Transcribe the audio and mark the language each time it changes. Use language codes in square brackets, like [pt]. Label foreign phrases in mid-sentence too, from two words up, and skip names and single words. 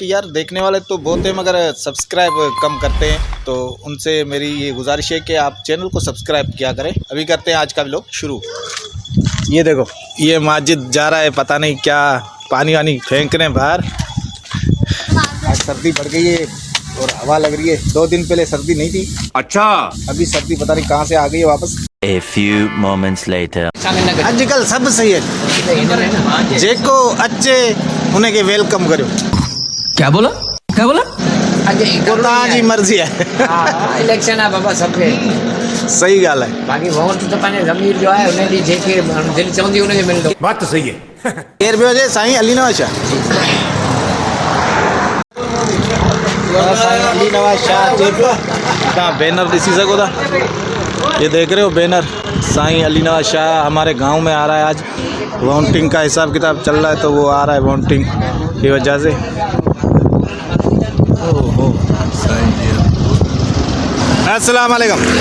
[hi] यार देखने वाले तो बहुत हैं मगर सब्सक्राइब कम करते हैं, तो उनसे मेरी ये गुजारिश है कि आप चैनल को सब्सक्राइब किया करें। अभी करते हैं आज का व्लॉग शुरू। ये देखो, ये माजिद जा रहा है, पता नहीं क्या पानी वानी फेंक रहे हैं बाहर। आज सर्दी बढ़ गई है और हवा लग रही है। 2 दिन पहले सर्दी नहीं थी, अच्छा अभी सर्दी पता नहीं कहाँ से आ गई है वापस। [en] A few moments later. [hi] आजकल सब सही है, [sd] जेको अच्छे उन्हें के वेलकम करो। [hi] क्या बोला क्या बोला? जी मर्जी है। इलेक्शन है बाबा सबके। सही गाल है। [sd] बाकी वोट तो पंहिंजे ज़मीर जो है उन्हें ॾी जेके दिलि चवंदी उनखे मिलंदो। [hi] बात तो सही है। [sd] केर पियो हुजे? साईं अली नवाज शाह। साईं अली नवाज शाह तव्हां बैनर ॾिसी सघो था, [hi] ये देख रहे हो बैनर। साईं अली नवाज शाह हमारे गांव में आ रहा है आज। वोटिंग का हिसाब किताब चल रहा है तो वो आ रहा है वोटिंग की वजह से। ओहो साईं जी, [ar] السلام عليكم.